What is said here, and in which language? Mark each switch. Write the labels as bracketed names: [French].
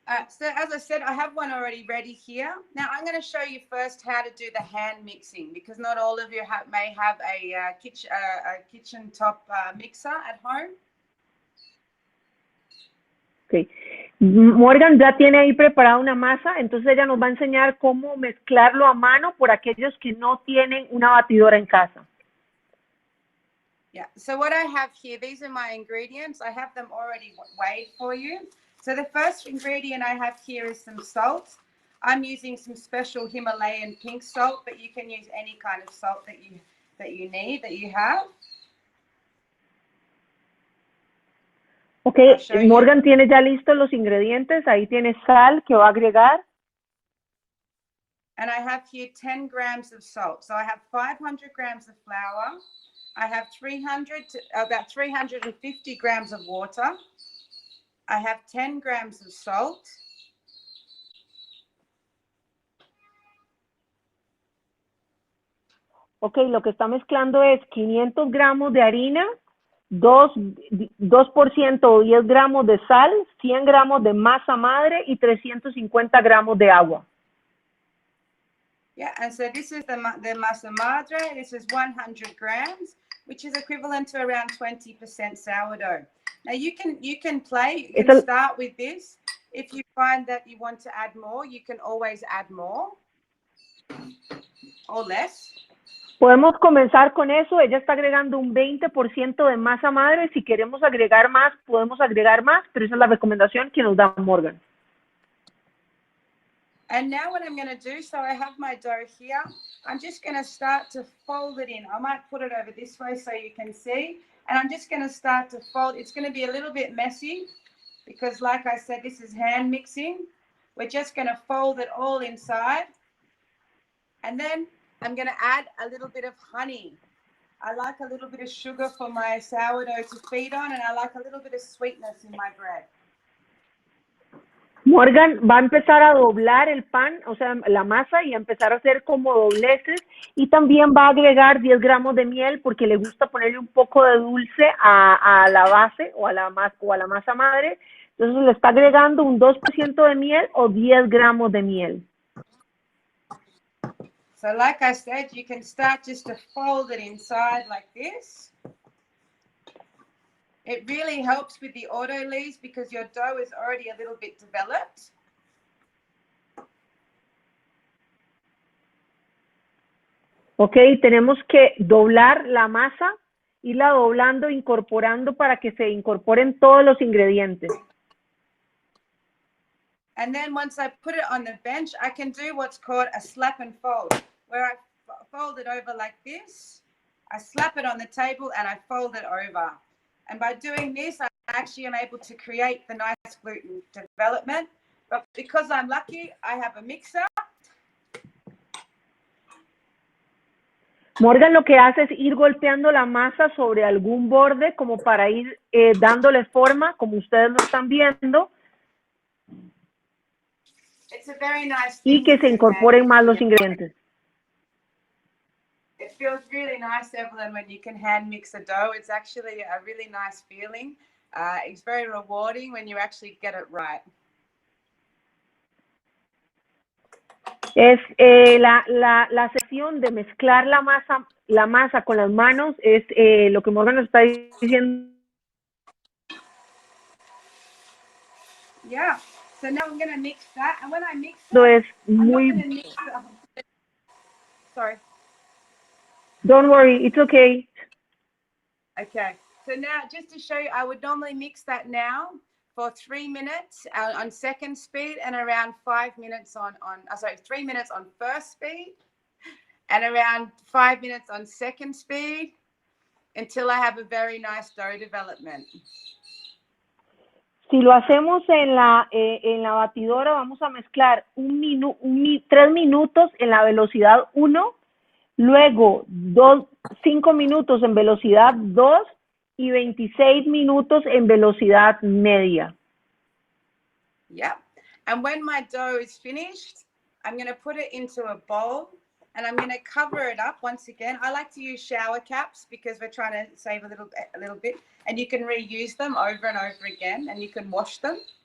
[English] So as I said, I have one already ready here. Now I'm going to show you first how to do the hand mixing, because not all of you may have a kitchen top mixer at home. Okay. [Spanish] Morgan ya tiene ahí preparada una masa, entonces ella nos va a enseñar cómo mezclarlo a mano por aquellos que no tienen una batidora en casa. [English] Yeah, so what I have here, these are my ingredients. I have them already weighed for you. So the first ingredient I have here is some salt. I'm using some special Himalayan pink salt, but you can use any kind of salt that you have. [Spanish] Ok, Morgan tiene ya listos los ingredientes. Ahí tiene sal que va a agregar. [English] And I have here 10 grams of salt. So I have 500 grams of flour. I have about 350 grams of water. I have 10 grams of salt. [Spanish] Ok, lo que está mezclando es 500 gramos de harina, 2% o 10 gramos de sal, 100 gramos de masa madre y 350 gramos de agua. [English] Yeah, and so this is the masa madre. This is 100 grams, which is equivalent to around 20% sourdough. Now you can start with this. If you find that you want to add more, you can always add more or less. [Spanish] Podemos comenzar con eso. Ella está agregando un 20% de masa madre. Si queremos agregar más, podemos agregar más, pero esa es la recomendación que nos da Morgan. [English] And now what I'm going to do, so I have my dough here. I'm just going to start to fold it in. I might put it over this way so you can see. And I'm just going to start to fold. It's going to be a little bit messy because, like I said, this is hand mixing. We're just going to fold it all inside. And then I'm going to add a little bit of honey. I like a little bit of sugar for my sourdough to feed on, and I like a little bit of sweetness in my bread. [Spanish] Morgan va a empezar a doblar el pan, o sea, la masa, y a empezar a hacer como dobleces, y también va a agregar 10 gramos de miel porque le gusta ponerle un poco de dulce a la base o a la masa madre. Entonces le está agregando un 2% de miel o 10 gramos de miel. [English] So like I said, you can start just to fold it inside like this. It really helps with the auto leaves because your dough is already a little bit developed. [Spanish] Ok, tenemos que doblar la masa, irla doblando, incorporando para que se incorporen todos los ingredientes. [English] And then once I put it on the bench, I can do what's called a slap and fold, where I fold it over like this. I slap it on the table and I fold it over. And by doing this, I actually am able to create the nice gluten development. But because I'm lucky, I have a mixer. [Spanish] Morgan lo que hace es ir golpeando la masa sobre algún borde como para ir dándole forma, como ustedes lo están viendo. [English] It's a very nice [Spanish] y que se incorporen más los ingredientes. [English] It feels really nice, Evelyn, when you can hand mix a dough. It's actually a really nice feeling. It's very rewarding when you actually get it right. [Spanish] Es la sección de mezclar la masa con las manos es lo que Morgan nos está diciendo. [English] Yeah. So now I'm going to mix that, and when I mix that, [Spanish] es muy. [English] Sorry. Don't worry, it's okay. Okay. So now, just to show you, I would normally mix that now for 3 minutes on second speed and around 5 minutes on 3 minutes on first speed and around 5 minutes on second speed until I have a very nice dough development. [Spanish] Si lo hacemos en la batidora, vamos a mezclar 3 minutos en la velocidad 1, luego 5 minutos en velocidad 2 y 26 minutos en velocidad media. [English] Yeah. And when my dough is finished, I'm going to put it into a bowl and I'm going to cover it up once again. I like to use shower caps because we're trying to save a little bit, and you can reuse them over and over again and you can wash them.